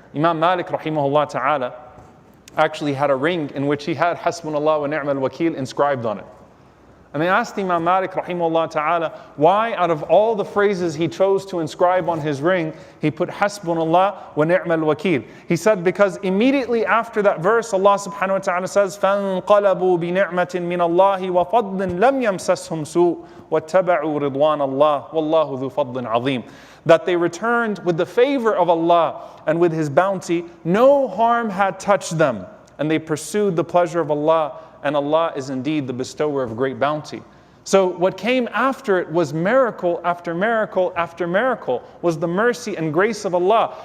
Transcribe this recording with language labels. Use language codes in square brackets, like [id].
[en] Imam Malik rahimahullah ta'ala actually had a ring in which he had Hasbunallahu wa ni'mal wakeel inscribed on it. And they asked Imam Malik rahimahullah ta'ala why out of all the phrases he chose to inscribe on his ring, he put Hasbunallah wa ni'mal wakeel. He said because immediately after that verse, Allah subhanahu wa ta'ala says, [ar] فَانْقَلَبُوا بِنِعْمَةٍ مِّنَ اللَّهِ وَفَضْلٍ لَمْ يَمْسَسْهُمْ سُوءٌ وَاتَّبَعُوا رِضْوَانَ اللَّهِ وَاللَّهُ ذُو فَضْلٍ عَظِيمٍ. [en] That they returned with the favor of Allah and with His bounty, no harm had touched them, and they pursued the pleasure of Allah, and Allah is indeed the bestower of great bounty. So what came after it was miracle after miracle after miracle, was the mercy and grace of Allah.